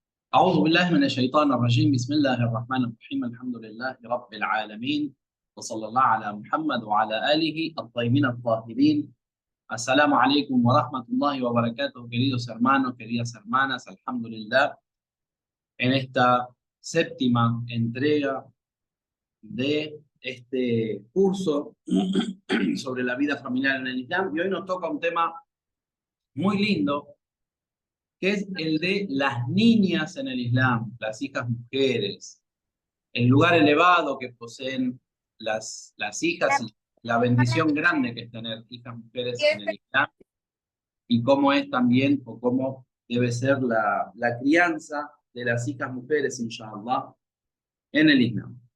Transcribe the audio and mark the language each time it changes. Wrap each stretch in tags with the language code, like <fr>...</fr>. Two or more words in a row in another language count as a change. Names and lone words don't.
<ar>أعوذ بالله من الشيطان الرجيم بسم الله الرحمن الرحيم الحمد لله رب العالمين وصلى الله على محمد وعلى آله الطيبين الطاهرين. السلام عليكم ورحمة الله وبركاته,</ar> <es>queridos hermanos, queridas hermanas. Alhamdulillah, en esta séptima entrega de este curso sobre la vida familiar en el Islam, y hoy nos toca un tema muy lindo, que es el de las niñas en el Islam, las hijas mujeres, el lugar elevado que poseen las hijas, y la bendición grande que es tener hijas mujeres en el Islam, y cómo es también, o cómo debe ser la crianza de las hijas mujeres, inshallah, en el Islam.</es>